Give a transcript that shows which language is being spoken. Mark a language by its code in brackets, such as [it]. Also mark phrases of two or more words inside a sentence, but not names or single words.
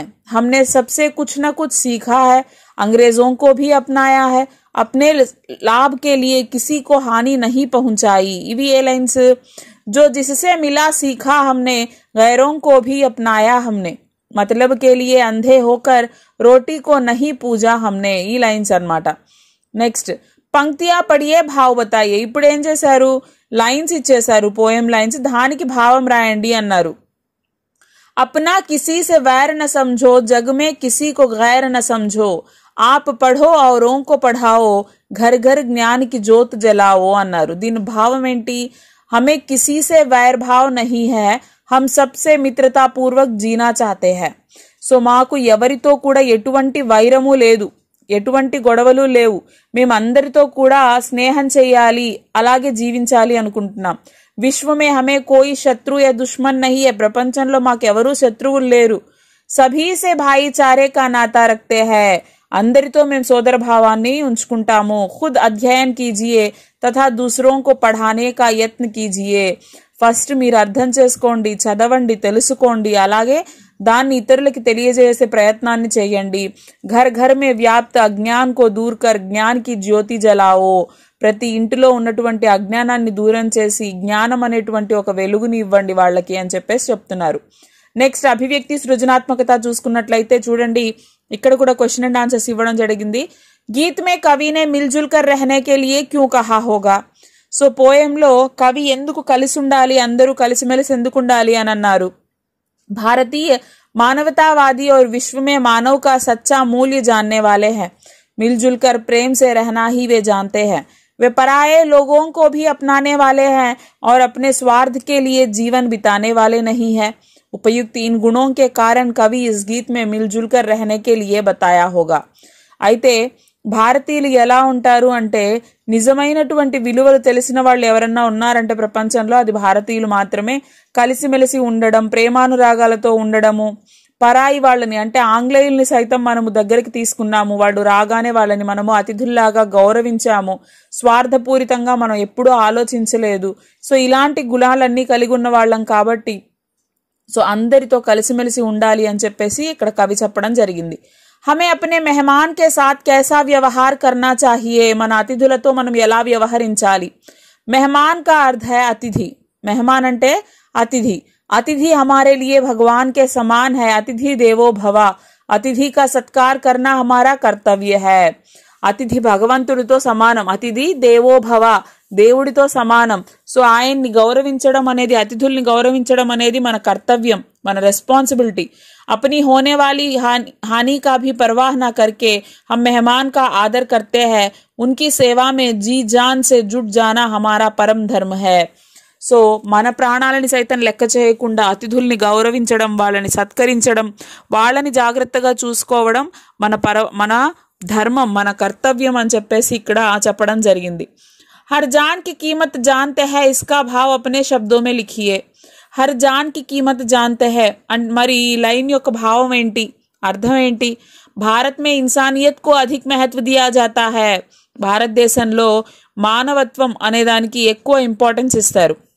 [hi] हमने सबसे कुछ न कुछ सीखा है. अंग्रेजों को भी अपनाया है. अपने लाभ के लिए किसी को हानि नहीं पहुंचाई. इवी ये लाइन्स. जो जिससे मिला सीखा हमने, गैरों को भी अपनाया हमने. मतलब के लिए अंधे होकर रोटी को नहीं पूजा हमने. [te] ఈ లైన్స్ అన్నమాట. నెక్స్ట్ [hi] पंक्तियाँ पढ़िए भाव बताइए. [te] ఇప్పుడు ఏం చేశారు, లైన్స్ ఇచ్చేశారు, పోయం లైన్స్, దానికి భావం రాయండి అన్నారు. [hi] अपना किसी से वैर न समझो, जग में किसी को गैर न समझो. आप पढ़ो औरों को पढ़ाओ, घर घर ज्ञान की जोत जलाओ అన్నారు. [te] దీని భావం ఏంటి, [hi] हमें किसी से वैर भाव नहीं है, हम सबसे मित्रता पूर्वक जीना चाहते हैं. [te] సో మాకు ఎవరితో కూడా ఎటువంటి వైరము లేదు, ఎటువంటి గొడవలు లేవు, మేమందరితో కూడా స్నేహం చేయాలి, అలాగే జీవించాలి అనుకుంటున్నాం. [hi] विश्व में हमें कोई शत्रु या दुश्मन नहीं है. [te] ప్రపంచంలో మాకెవరూ శత్రువులు లేరు. [hi] सभी से भाईचारे का नाता रखते है. [te] అందరితో మేము సోదర భావాన్ని ఉంచుకుంటాము. [hi] खुद अध्ययन कीजिए तथा दूसरों को पढ़ाने का यत्न कीजिए. [te] ఫస్ట్ మీరు అర్థం చేసుకోండి, చదవండి, తెలుసుకోండి, అలాగే దాన్ని ఇతరులకి తెలియజేసే ప్రయత్నాన్ని చేయండి. [hi] घर घर में व्याप्त अज्ञान को दूर कर ज्ञान की ज्योति जलाओ. [te] ప్రతి ఇంటిలో ఉన్నటువంటి అజ్ఞానాన్ని దూరం చేసి జ్ఞానం అనేటువంటి ఒక వెలుగుని ఇవ్వండి వాళ్ళకి అని చెప్పేసి చెప్తున్నారు. నెక్స్ట్ అభివ్యక్తి సృజనాత్మకత చూసుకున్నట్లయితే చూడండి, ఇక్కడ కూడా [en] question and answers [te] ఇవ్వడం జరిగింది. [hi] गीत में कविने मिलजुल कर रहने के लिए क्यूँ कहा होगा. [te] సో పోయంలో కవి ఎందుకు కలిసి ఉండాలి, అందరూ కలిసిమెలిసి ఎందుకు ఉండాలి అని అన్నారు. [hi] भारतीय मानवतावादी और विश्व में मानव का सच्चा मूल्य जानने वाले हैं. मिलजुल कर प्रेम से रहना ही वे जानते हैं. वे पराये लोगों को भी अपनाने वाले हैं और अपने स्वार्थ के लिए जीवन बिताने वाले नहीं है. उपयुक्त इन गुणों के कारण कवि इस गीत में मिलजुल कर रहने के लिए बताया होगा. [te] అయితే భారతీయులు ఎలా ఉంటారు అంటే, నిజమైనటువంటి విలువలు తెలిసిన వాళ్ళు ఎవరన్నా ఉన్నారంటే ప్రపంచంలో అది భారతీయులు మాత్రమే. కలిసిమెలిసి ఉండడం, ప్రేమానురాగాలతో ఉండడము, పరాయి వాళ్ళని అంటే ఆంగ్లేయుల్ని సైతం మనము దగ్గరికి తీసుకున్నాము, వాళ్ళు రాగానే వాళ్ళని మనము అతిథుల్లాగా గౌరవించాము, స్వార్థపూరితంగా మనం ఎప్పుడూ ఆలోచించలేదు. సో ఇలాంటి గుణాలన్నీ కలిగి ఉన్న వాళ్ళం కాబట్టి సో అందరితో కలిసిమెలిసి ఉండాలి అని చెప్పేసి ఇక్కడ కవి చెప్పడం జరిగింది. [hi] हमें अपने मेहमान के साथ कैसा व्यवहार करना चाहिए. [te] మన అతిథులతో మనం ఎలా వ్యవహరించాలి. [hi] मेहमान का अर्थ है अतिथि. [te] मेहमान అంటే अतिथि. [hi] अतिथि हमारे लिए भगवान के समान है. [sa] अतिथि देवो भव. [hi] अतिथि का सत्कार करना हमारा कर्तव्य है. [te] అతిథి భగవంతుడితో సమానం. [sa] అతిథి దేవో భవ, [te] దేవుడితో సమానం. సో ఆయన్ని గౌరవించడం అనేది, అతిథుల్ని గౌరవించడం అనేది మన కర్తవ్యం, మన రెస్పాన్సిబిలిటీ. [hi] अपनी होने वाली हानि का भी परवाह न करके हम मेहमान का आदर करते हैं. उनकी सेवा में जी जान से जुट जाना हमारा परम धर्म है. సో మన ప్రాణాలని సైతం లెక్క చేయకుండా అతిథుల్ని గౌరవించడం, వాళ్ళని సత్కరించడం, వాళ్ళని జాగ్రత్తగా చూసుకోవడం మన ధర్మం, మన కర్తవ్యం అని చెప్పేసి ఇక్కడ చెప్పడం జరిగింది. हर जान की कीमत जानते हैं, इसका भाव अपने शब्दों में लिखिए. हर जान की कीमत जानते हैं. [te] మరి ఈ లైన్ యొక్క భావం ఏంటి, అర్థం ఏంటి? [hi] भारत में इन्सानियत को अधिक महत्व दिया जाता है. [te] భారతదేశంలో మానవత్వం అనే దానికి ఎక్కువ ఇంపార్టెన్స్ ఇస్తారు.